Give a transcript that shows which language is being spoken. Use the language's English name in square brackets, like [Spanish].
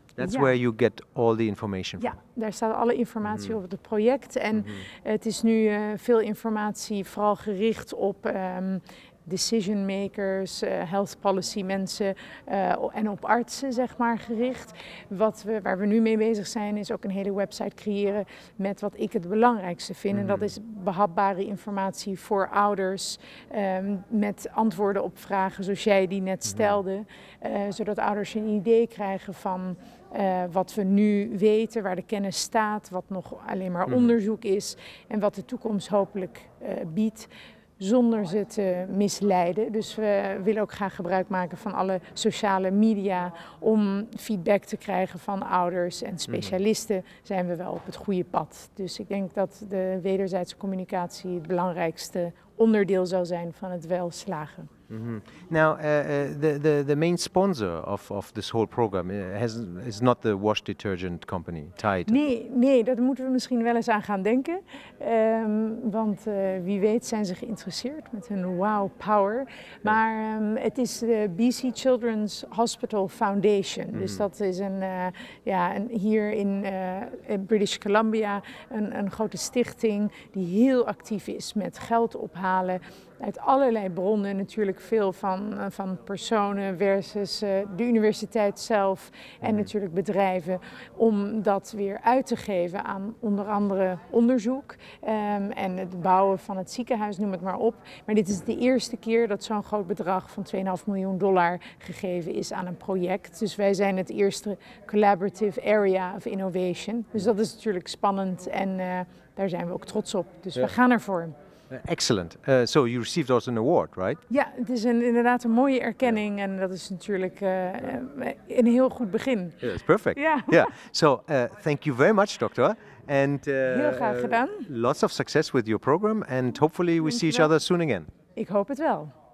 [English] That's where you get all the information from. [Dutch] Ja, daar staat alle informatie over het project. En het is nu veel informatie vooral gericht op decision makers, health policy mensen en op artsen zeg maar gericht. Waar we nu mee bezig zijn is ook een hele website creëren met wat ik het belangrijkste vind. En dat is behapbare informatie voor ouders met antwoorden op vragen zoals jij die net stelde. Zodat ouders een idee krijgen van wat we nu weten, waar de kennis staat, wat nog alleen maar onderzoek is en wat de toekomst hopelijk biedt, zonder ze te misleiden. Dus we willen ook graag gebruik maken van alle sociale media om feedback te krijgen van ouders en specialisten. Zijn we wel op het goede pad. Dus ik denk dat de wederzijdse communicatie het belangrijkste onderdeel zal zijn van het welslagen. [English] Now, the main sponsor of this whole program is not the wash detergent company, Tide. [Dutch] Nee, daar moeten we misschien wel eens aan gaan denken. Want wie weet zijn ze geïnteresseerd met hun wow power. Maar het is de BC Children's Hospital Foundation. Dus dat is hier in British Columbia een grote stichting die heel actief is met geld ophalen uit allerlei bronnen, natuurlijk veel van personen versus de universiteit zelf en natuurlijk bedrijven, om dat weer uit te geven aan onder andere onderzoek en het bouwen van het ziekenhuis, noem het maar op. Maar dit is de eerste keer dat zo'n groot bedrag van $2,5 miljoen gegeven is aan een project. Dus wij zijn het eerste collaborative area of innovation. Dus dat is natuurlijk spannend en daar zijn we ook trots op. Dus we gaan ervoor. [English] Excellent. So you received also an award, right? [Dutch] Ja, het is inderdaad een mooie erkenning en dat is natuurlijk een heel goed begin. [English] Yeah, it's perfect. [Dutch] Ja. [English] Yeah. So thank you very much, doctor. And [Dutch] heel graag gedaan. [English] Lots of success with your program and hopefully we see each other soon again. [Dutch] Ik hoop het wel.